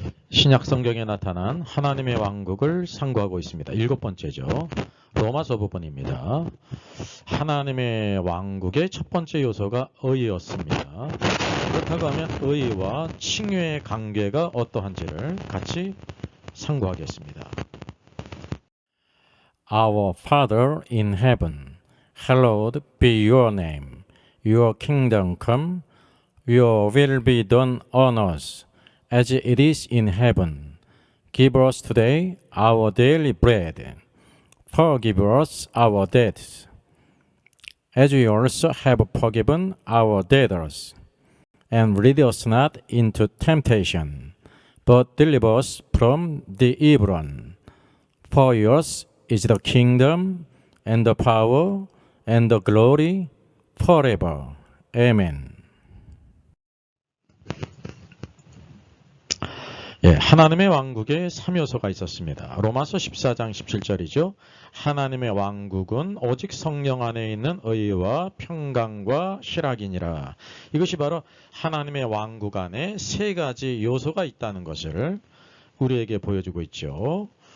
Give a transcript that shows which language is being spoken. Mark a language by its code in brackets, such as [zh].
[ko] 신약 성경에 나타난 하나님의 왕국을 상고하고 있습니다. 7번째죠. 로마서 부분입니다. 하나님의 왕국의 첫 번째 요소가 의였습니다. 그렇다고 하면 의와 칭의의 관계가 어떠한지를 같이 상고하겠습니다. [en] Our Father in heaven, hallowed be your name. Your kingdom come, your will be done on earth as it is in heaven. Give us today our daily bread. Forgive us our debts, as we also have forgiven our debtors. And lead us not into temptation, but deliver us from the evil one. For yours is the kingdom, and the power, and the glory, forever. Amen. [ko] 하나님의 왕국에 3요소가 있었습니다. 로마서 14장 17절이죠. 하나님의 왕국은 오직 성령 안에 있는 의와 평강과 희락이니라. 이것이 바로 하나님의 왕국 안에 세 가지 요소가 있다는 것을 우리에게 보여주고 있죠.